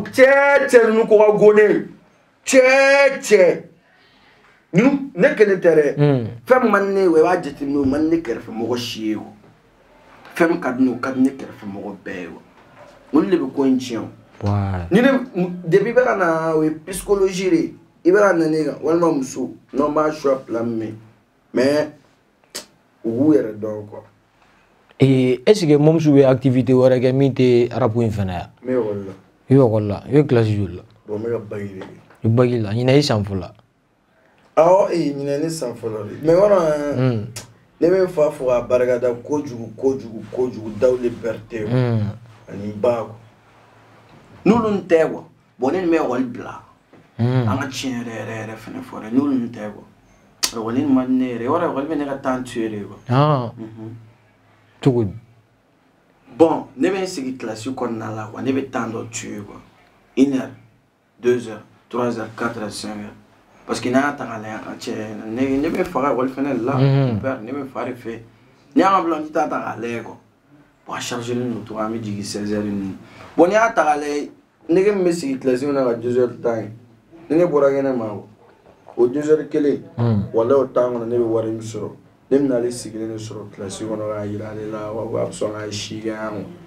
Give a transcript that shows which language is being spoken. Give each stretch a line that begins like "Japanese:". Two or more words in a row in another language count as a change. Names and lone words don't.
Bambara: cɛ ninnu ko ka go ne cɛ ninnu ne kelen tɛ dɛ fɛn min man di ne ye i b'a jateminɛ o man di ne kɛrɛfɛ mɔgɔ si ye o fɛn min ka di ne ye o ka di ne kɛrɛfɛ mɔgɔ bɛɛ ye o olu de bɛ ko in tiɲɛ o. ni ne depuis bɛ ka na o ye psychologie de i bɛ ka na ne kan walima muso n'an b'a choix plan min mais u b'u yɛrɛ dɔn quoi.
French: est ce que
Bambara: Momsu bɛ activité wɛrɛ kɛ min tɛ arabu in fana ya. n bɛ école la. i bɛ école la i bɛ classe joli la. bon n bɛ ka bac de kɛ. i bac la ɲinɛ i san fɔlɔ. awɔ ɲinɛ ne san fɔlɔ de mais wɔrɔ ne bɛ n fa fo k'a barikada kojugu Dawuda Berete ani n ba quoi. n'olu tɛ quoi bon ne nin bɛ école bila. an ka tiɲɛ yɛrɛ fɛnɛ fɔ dɛ n'olu tɛ quoi école nin man di ne yɛrɛ wɔrɔ école bɛ ne ka
French: temps tuer
Bambara: de quoi. cogo di. bon ne bɛ n sigi classe kɔnɔna la quoi ne bɛ temps dɔ tuer quoi 1 heure 2 heures 3 heures 4 heures 5 heures
French: parce que
Bambara: n'a y'a ta k'a lajɛ a cɛ ne bɛ faga école fɛnɛ de la ne bɛ fa de fɛ n'i y'a ka bila n'i t'a ta k'a lajɛ quoi bon a chargelen don cogo an bɛ jigin 16 heures ninnu bon n'i y'a ta k'a lajɛ nege min bɛ sigi classe kɔnɔ ka 2 heures temps ye ni ne bɔra kɛnɛ ma au 2h kelen wala o temps kɔnɔ ne bɛ wari min sɔrɔ ne bɛna ale sigilen de sɔrɔ kilasi kɔnɔ k'a yira ale la wa a bɛ sɔn k'a si kɛ yan